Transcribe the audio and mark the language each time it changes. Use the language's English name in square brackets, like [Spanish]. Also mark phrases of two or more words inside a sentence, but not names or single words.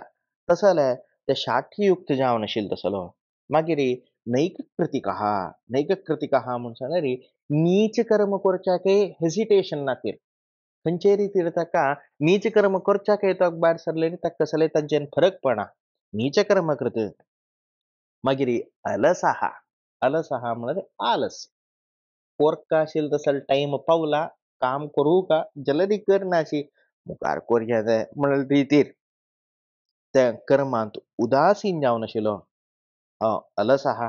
[Konkani] तसो जाल्यार ते शाठ्ययुक्त जावन आशिल्लो तसलो. मागीर नैक कृतीक आहा. नैक कृतीक आहा म्हूण सांगल्यार नीच कर्म करच्याकय हेजिटेशन नातीर. खंयचे रितीर ताका नीच कर्म करच्याकय तो भायर सरलें ताका कसलेय तांच्यान फरक पडना. नीच कर्म कृत. मागीर अलस आहा. अलस आहा म्हळ्यार आलस. पोरका आशिल्लो तसलो टायम पावला, काम करूं का जाल्यार करनाशी मुखार करया जाय म्हणून रितीर त्या कर्मांत उदासीन जावन आशिल्लो हो अलस आहा.